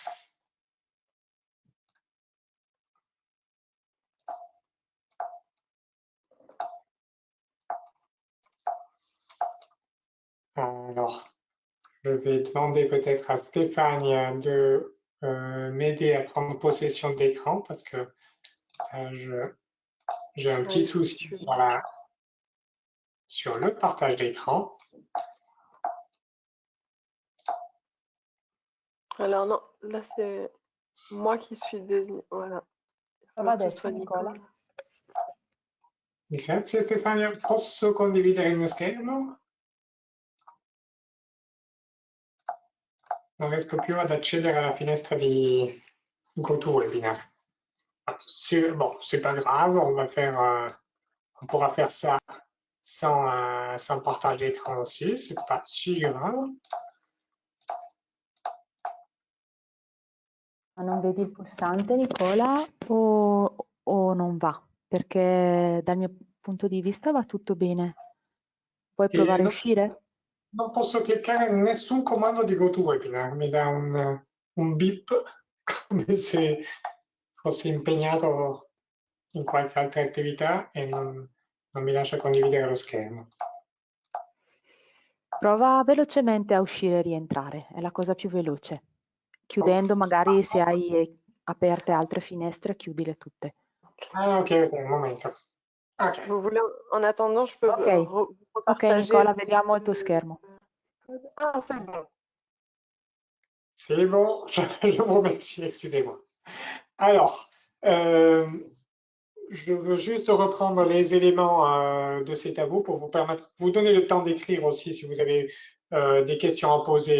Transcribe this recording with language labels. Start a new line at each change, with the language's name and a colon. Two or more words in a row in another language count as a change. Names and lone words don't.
French: Alors, je vais demander peut-être à Stéphane de m'aider à prendre possession de l'écran parce que j'ai un petit souci sur le partage d'écran. Alors non, là c'est moi qui suis désignée. Voilà.
Italian: Prova
French: Que ce
Italian: adesso,
French: soit
Italian: Nicola. Grazie Stefania, posso condividere il mio schermo? Non riesco più ad accedere alla finestra di GoToWebinar.
French: Bon, c'est pas grave, on pourra faire ça sans partage d'écran aussi, c'est pas si grave.
Italian: Ma non vedi il pulsante, Nicola, o non va? Perché dal mio punto di vista va tutto bene. Puoi E provare a uscire? non posso cliccare nessun comando di GoToWebinar, mi dà un beep come se fossi impegnato in qualche altra attività e non mi lascia condividere lo schermo. Prova velocemente a uscire e rientrare, è la cosa più veloce. Chiudendo, magari se hai aperte altre finestre, chiudile tutte. Ah, ok, un momento. Ok.
French: Vous voulez, en attendant, je peux Ok, repartager.
Italian: Nicola, vediamo il tuo schermo.
French: Ah, c'est bon. C'est bon, je vous remercie, excusez-moi. Alors, je veux juste reprendre les éléments de ces tableaux pour vous permettre, vous donner le temps d'écrire aussi si vous avez des questions à poser.